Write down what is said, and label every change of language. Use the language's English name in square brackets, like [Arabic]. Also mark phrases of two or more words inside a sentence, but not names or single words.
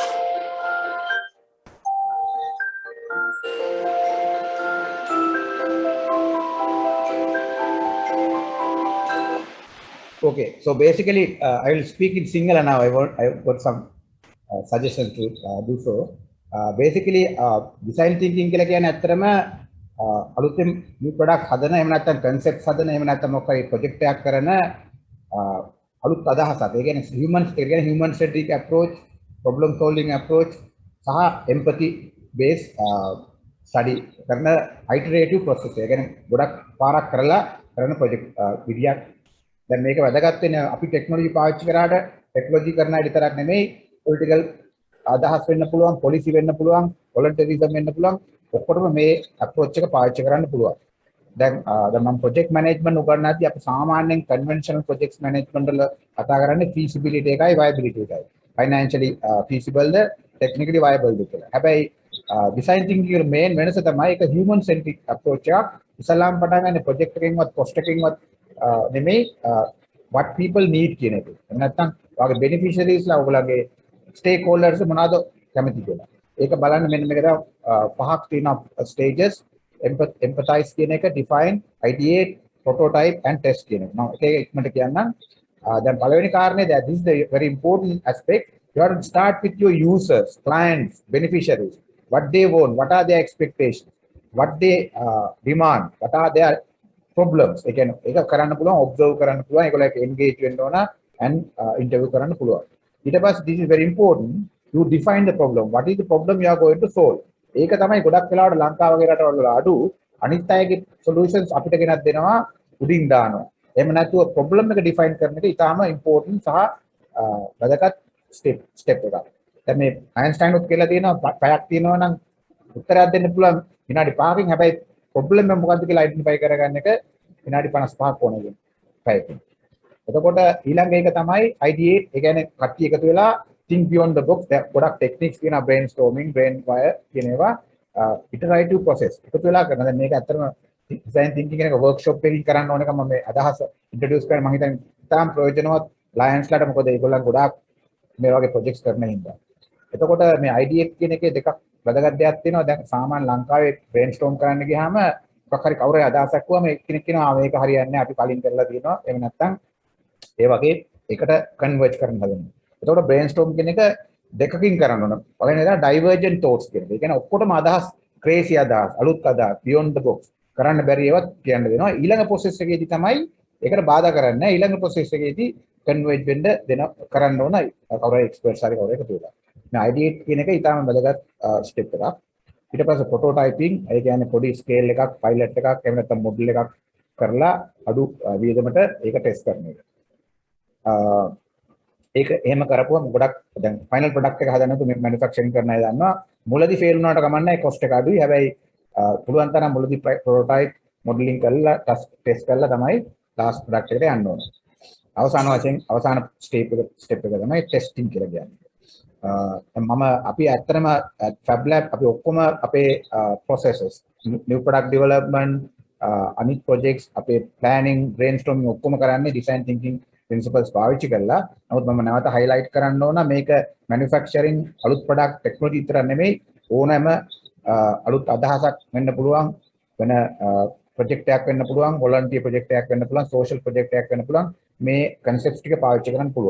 [English] Okay, so basically, I will speak in Sinhala now. I've got some suggestions to do so. Basically, design thinking [Sinhala] කියලා කියන්නේ ඇත්තටම අලුතෙන් [English] new product [Sinhala] හදන එහෙම නැත්නම් concepts හදන එහෙම නැත්නම් මොකක් හරි project එකක් කරන අලුත් අදහසක්. ඒ කියන්නේ [English] human centric approach, problem solving approach [Sinhala] සහ [English] empathy based study [Sinhala] කරන [English] iterative process. [Sinhala] ඒ කියන්නේ ගොඩක් පාරක් කරලා කරන project විදියක්. දැන් මේක වැදගත් වෙන්නේ අපි ටෙක්නොලොජි පාවිච්චි කරාට ටෙක්නොලොජි කරන අය විතරක් නෙමෙයි පොලිටිකල් අදහස් වෙන්න පුළුවන් පොලිසි වෙන්න පුළුවන් වොලන්ටරිසම් වෙන්න පුළුවන් ඔක්කොටම මේ අප්‍රෝච් එක පාවිච්චි කරන්න පුළුවන්. දැන් මම [English] project management [Sinhala] උගන්වද්දී අපි සාමාන්‍යයෙන් [English] conventional projects management [Sinhala] වල කතා කරන්නේ feasibility එකයි viability එකයි. [English] financially feasible [Sinhala] ද [English] technically viable [Sinhala] ද කියලා. හැබැයි [English] design thinking [Sinhala] එකේ main වෙනස තමයි ඒක [English] human centric approach [Sinhala] එකක්. ඉස්සලාම් පටන් ගන්න ප්‍රොජෙක්ට් එකකින්වත් cost එකකින්වත් නෙමෙයි [English] what people need [Sinhala] කියන එක. නැත්තම් ඔයගේ beneficiaries ලා ඔයගොල්ලන්ගේ stakeholders මොනවාද කැමති කියලා. ඒක බලන්න මෙන්න මේක තමයි පහක් තියෙනවා [English] stages empathize [Sinhala] කියන එක [English] define ideate prototype and test [Sinhala] කියන එක. මම ඒක ඉක්මනට කියන්නම්. දැන් පළවෙනි කාරණේ [English] that this is the very important aspect. You have to start with your users, clients, beneficiaries. What they want, what are their expectations, what they demand, what are their problems. [Sinhala] ඒ කියන්නේ ඒක කරන්න පුළුවන් observe කරන්න පුළුවන් ඒගොල්ලෝ engage වෙන්න ඕන [English] and interview [Sinhala] කරන්න පුළුවන්. ඊට පස්සේ [English] this is very important, you define the problem. What is the problem you are going to solve? [Sinhala] ඒක තමයි ගොඩක් වෙලාවට ලංකාව වගේ රටවල් වල අඩු. අනිත් අයගේ solutions අපිට ගෙනත් දෙනවා උඩින් දානවා. එහෙම නැතුව problem එක define කරන එක ඉතාම important සහ වැදගත් step එකක්. දැන් මේ අයින්ස්ටයින් උත් කියලා තියෙනවා පැයක් තියෙනවා නම් උත්තරයක් දෙන්න පුළුවන් විනාඩි 5කින්. හැබැයි problem එක මොකක්ද කියලා identify කරගන්න එක විනාඩි 55ක් ඕන වෙනවා පැයකින්. එතකොට ඊළඟ එක තමයි ideate. ඒ කියන්නේ කට්ටිය එකතු වෙලා [English] think beyond the box. [Sinhala] ගොඩක් techniques තියෙනවා [English] brainstorming, brainfire [Sinhala] කියන ඒවා [English] iterative process. [Sinhala] එකතු වෙලා කරන. දැන් මේක ඇත්තටම [English] design thinking [Sinhala] කියන එක workshop එකකින් කරන්න ඕන එක මම මේ අදහස introduce කරන්න මම හිතන්නේ තාම ප්‍රයෝජනවත් clients ලාට. මොකද ඒගොල්ලන් ගොඩාක් මේ වගේ projects කරන හින්දා. එතකොට මේ ideate කියන එකේ දෙකක් වැදගත් දෙයක් තියෙනවා. දැන් සාමාන්‍ය ලංකාවේ brainstorm කරන්න ගියාම මොකක් හරි කවුරු හරි අදහසක් වුවම එක්කෙනෙක් කියනවා මේක හරියන්නේ නැහැ අපි කලින් කරලා තියෙනවා. එහෙම නැත්නම් ඒ වගේ එකට converge කරන්න හදනවා. එතකොට brainstorm කියන එක දෙකකින් කරන්න ඕන. පළවෙනි එක [English] divergent thoughts [Sinhala] කියන එක. ඒ කියන්නේ ඔක්කොටම අදහස් crazy අදහස්, අලුත් අදහස්, [English] beyond the box [Sinhala] කරන්න බැරි ඒවත් කියන්න දෙනවා. ඊළඟ process එකේදී තමයි ඒකට බාධා කරන්නේ. ඊළඟ process එකේදී converge වෙන්න දෙන කරන්න ඕන කවුරු හරි experts හරි කවුරු එකතු වෙලා. මේ ideate කියන එක ඊටම වැදගත් step එකක්. ඊට පස්සේ prototyping, ඒ කියන්නේ පොඩි scale එකක්, pilot එකක්, එහෙම නැත්නම් model එකක් කරලා අඩු වියදමට ඒක test කරන එක. ඒක එහෙම කරපුවම ගොඩක් දැන් [English] final product [Sinhala] එක හදනකොට මේ manufacturing කරන අය දන්නවා මුලදී fail වුණාට කමක් නැහැ cost එක අඩුයි. හැබැයි පුළුවන් තරම් මුලදී [English] prototype modeling [Sinhala] කරලා test කරලා තමයි [English] last product [Sinhala] එකට යන්න ඕනේ. අවසාන වශයෙන් අවසාන step එක තමයි testing කියලා කියන්නේ. අපි ඇත්තටම FabLab අපි ඔක්කොම අපේ [English] processes new product development [Sinhala] අනිත් projects අපේ [English] planning brainstorming [Sinhala] ඔක්කොම කරන්නේ [English] design thinking principles [Sinhala] පාවිච්චි කරලා. නමුත් මම නැවත highlight කරන්න ඕන මේක manufacturing අලුත් [English] product technology [Sinhala] විතර නෙමෙයි ඕනෑම අලුත් අදහසක් වෙන්න පුළුවන් වෙන project එකක් වෙන්න පුළුවන් [English] volunteer project [Sinhala] එකක් වෙන්න පුළුවන් [English] social project [Sinhala] එකක් වෙන්න පුළුවන් මේ concepts ටික පාවිච්චි කරන්න පුළුවන්.